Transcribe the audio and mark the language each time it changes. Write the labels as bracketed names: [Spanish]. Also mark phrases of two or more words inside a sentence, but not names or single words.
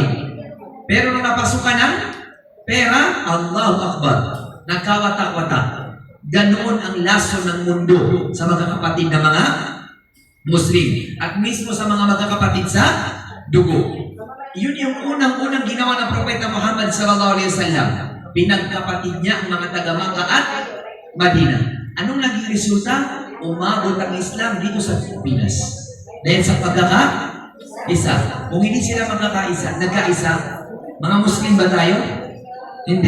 [Filipino] Pero nung napasukan ng pera, [Arabic] الله أكبر, [Filipino] nagkawatak-watak. Ganoon ang laso ng mundo sa magkakapatid na mga Muslim. At mismo sa mga magkakapatid sa dugo. Yun yung unang-unang ginawa ng Propeta Muhammad [Arabic] صلى الله عليه وسلم. [Filipino] Pinagkapatid niya ang mga taga-Makkah at Madina. Anong naging resulta? Umabot ang Islam dito sa Pilipinas. Dahil sa pagkakaisa. Kung hindi sila nagkaisa, mga Muslim ba tayo? Hindi.